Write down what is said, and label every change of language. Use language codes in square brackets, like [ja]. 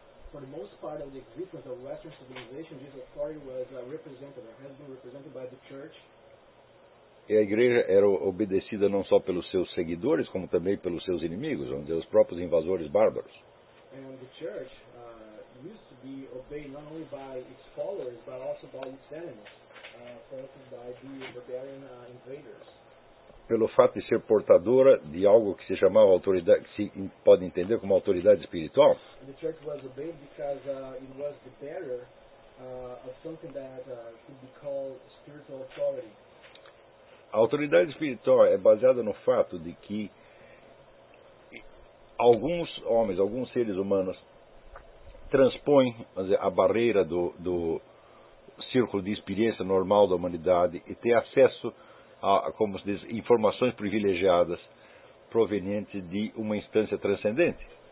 [en] For the most part of the existence of Western civilization, this authority was represented, or has been represented by the church. [pt] E a Igreja era obedecida não só pelos seus seguidores, como também pelos seus inimigos, onde os próprios invasores bárbaros. [en] And the church used to be obeyed not only by its followers, but also by its enemies, followed by the barbarian invaders. [pt] Pelo fato de ser portadora de algo que se chamava autoridade, que se pode entender como autoridade espiritual. [en] And the church was obeyed because it was the bearer of something that could be called spiritual authority. [pt] A autoridade espiritual é baseada no fato de que alguns homens, alguns seres humanos transpõem, vamos dizer, a barreira do círculo de experiência normal da humanidade e têm acesso a, como se diz, informações privilegiadas provenientes de uma instância transcendente.